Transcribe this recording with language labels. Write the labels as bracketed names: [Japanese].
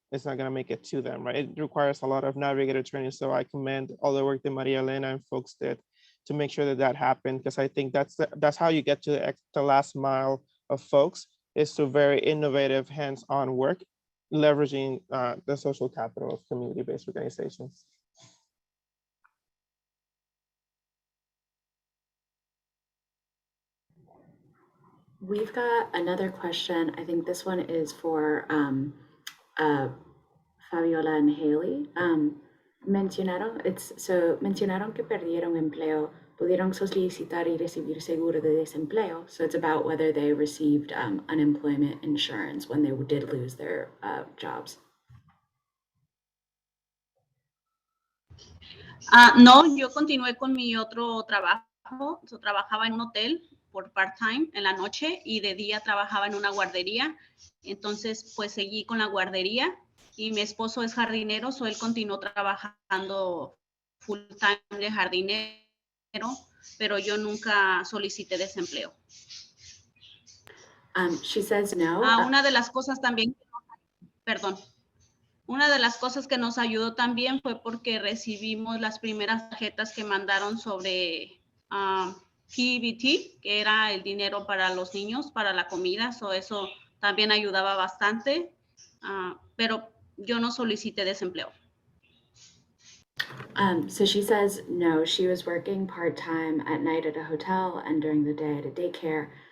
[English] It's not going to make it to them, right? It requires a lot of navigator training. So I commend all the work that Maria Elena and folks did to make sure that happened, because I think that's how you get to the last mile of folks, is through very innovative hands-on work, leveraging the social capital of community-based organizations. We've got another question. I think this one is for Fabiola and Heyli. [Spanish] Mencionaron que perdieron empleo, pudieron solicitar y recibir seguro de desempleo. [English] So it's about whether they received unemployment insurance when they did lose their jobs. [Spanish] No, yo continué con mi otro trabajo. Yo trabajaba en un hotel por part-time en la noche y de día trabajaba en una guardería. Entonces, pues seguí con la guardería y mi esposo es jardinero, so él continuó trabajando full-time de jardinero, pero yo nunca solicité desempleo. [English] She says no. [Spanish] Una de las cosas también, perdón. Una de las cosas que nos ayudó también fue porque recibimos las primeras tarjetas que mandaron sobre PBT, que era el dinero para los niños, para la comida. Eso también ayudaba bastante, pero yo no solicité desempleo. [English] So she says no, she was working part-time at night at a hotel and during the day at a daycare.